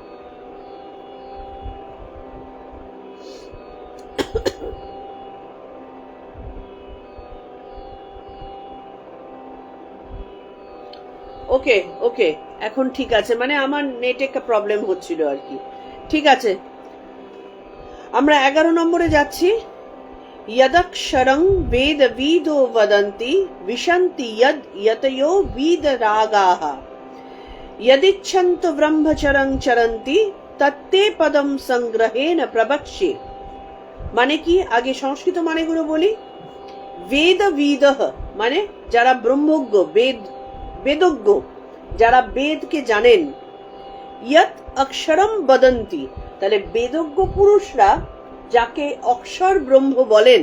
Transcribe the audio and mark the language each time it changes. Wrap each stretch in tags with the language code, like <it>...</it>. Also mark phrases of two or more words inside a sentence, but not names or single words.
<en>okay okay,</en> <bn>এখন ঠিক আছে, মানে আমার নেটে একটা প্রবলেম হচ্ছিল আর কি। ঠিক আছে, আমরা 11 নম্বরে যাচ্ছি।</bn> <sa>यदक्षरं वेदविदो वदन्ति विशन्ति यद् यतयो वीतरागाः यदिच्छन्तु ब्रह्मचरं चरन्ति तत्ते पदं संग्रहेण प्रवक्ष्ये।</sa> <bn>মানে কি, আগে সংস্কৃত মানেগুলো বলি। বেদবিদঃ মানে যারা ব্রহ্মজ্ঞ, বেদজ্ঞ, যারা বেদকে জানেন।</bn> <sa>ইয়ৎ অক্ষরম বদন্তি,</sa> <bn>তাহলে বেদজ্ঞ পুরুষরা যাকে অক্ষর ব্রহ্ম বলেন।</bn>